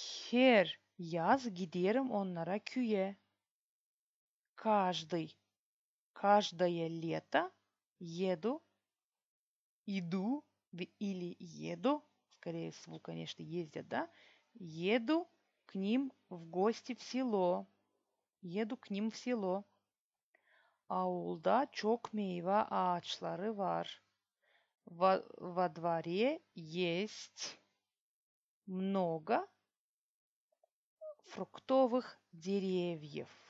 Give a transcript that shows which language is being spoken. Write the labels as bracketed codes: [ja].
[gag] Her yaz giderim onlara köye. [ru] Каждое лето иду или еду, скорее всего, конечно, ездят, да? Еду к ним в гости в село. Еду к ним в село. [gag] Ауылда çok meyve ağaçları var. [ru] Во дворе есть много фруктовых деревьев.